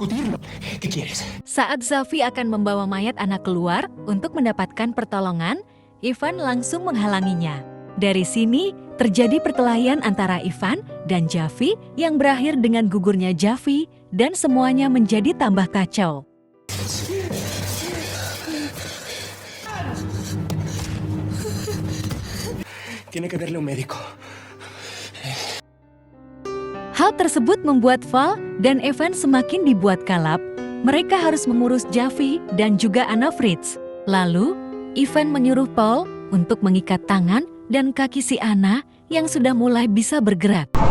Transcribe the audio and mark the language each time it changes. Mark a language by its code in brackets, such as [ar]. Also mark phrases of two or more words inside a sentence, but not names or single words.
[id] Saat Sophie akan membawa mayat Anna keluar untuk mendapatkan pertolongan, Ivan langsung menghalanginya. Dari sini, terjadi perkelahian antara Ivan dan Jeffy yang berakhir dengan gugurnya Jeffy dan semuanya menjadi tambah kacau. [es] Tiene que verle un médico. [id] Hal tersebut membuat Val dan Evan semakin dibuat kalap. Mereka harus mengurus Jeffy dan juga Anna Fried. Lalu, Ivan menyuruh Paul untuk mengikat tangan dan kaki si Anna yang sudah mulai bisa bergerak.